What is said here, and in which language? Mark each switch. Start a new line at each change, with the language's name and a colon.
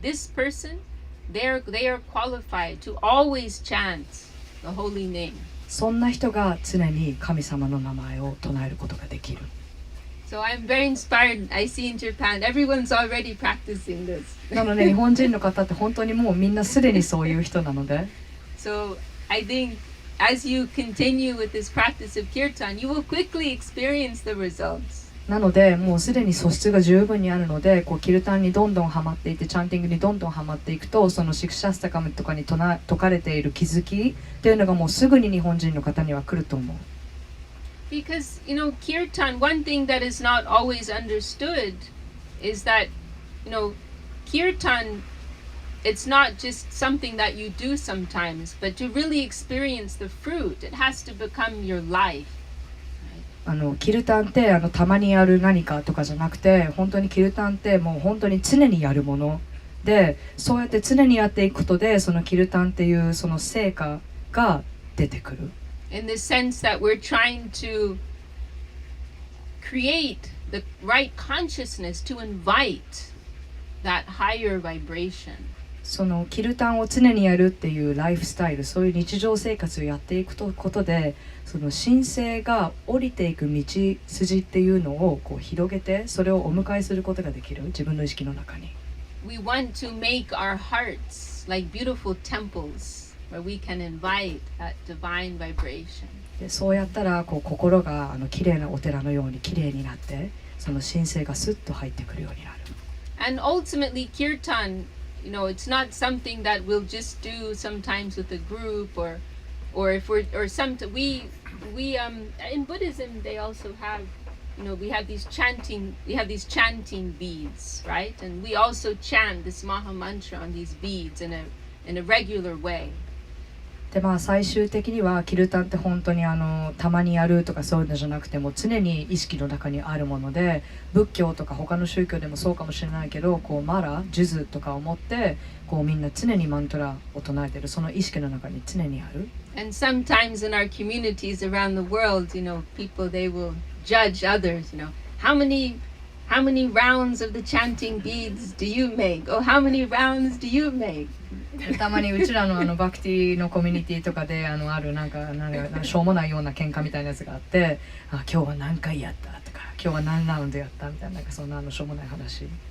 English: This person, they are qualified to always chant the holy name.
Japanese: そんな人が常に神様の名前を唱えることができる。
English: So I'm very inspired. I see in Japan, everyone's already practicing this.
Japanese: なので日本人の方って本当にもうみんなすでにそういう人なので、
English: So I think as you continue with this practice of kirtan, you will quickly experience the results.
Japanese: なのでもうすでに素質が十分にあるので、こうキルタンにどんどんハマっていって、チャンティングにどんどんハマっていくと、そのシクシャスタカムとかに説かれている気づきっていうのがもうすぐに日本人の方には来ると思う。
English: Because, you know, kirtan, one thing that is not always understood is that, you know, kirtan, it's not just something that you do sometimes, but to really experience the fruit, it has to become your life.
Japanese: キルタンってたまにやる何かとかじゃなくて、本当にキルタンってもう本当に常にやるもので、そうやって常にやっていくことで、そのキルタンっていうその成果が出てくる。
English: In the sense that we're trying to create the right consciousness to invite that higher vibration.
Japanese: そのキルタンを常にやるっていうライフスタイル、そういう日常生活をやっていくことで、その神聖が降りていく道筋っていうのをこう広げて、それをお迎えすることができる、自分の意識の中に。
English: We want to make our hearts like beautiful temples where we can invite that divine vibration.
Japanese: でそうやったらこう心が綺麗なお寺のように綺麗になって、その神聖がスッと入ってくるようになる。
English: And ultimately, kirtan, you know, it's not something that we'll just do sometimes with a group or if we're or some we in Buddhism they also have, you know, we have these chanting beads, right? And we also chant this Maha Mantra on these beads in a regular way.
Japanese: で最終的にはキルタンって本当にたまにやるとかそういうのじゃなくても常に意識の中にあるもので、仏教とか他の宗教でもそうかもしれないけど、こうマラ、ジュズとかを持ってこうみんな常にマントラを唱えてる、その意識の中に常にある。
English: And sometimes in our communities around the world, you know, people they will judge others, you know, how many rounds of the chanting beads do you make? Oh, how many rounds do you make?
Japanese: たまにうちらのバクティのコミュニティとかであるなんかしょうもないような喧嘩みたいなやつがあって、今日は何回やったとか、今日は何ラウンドやったみたいな、なんかそんなしょうもない話。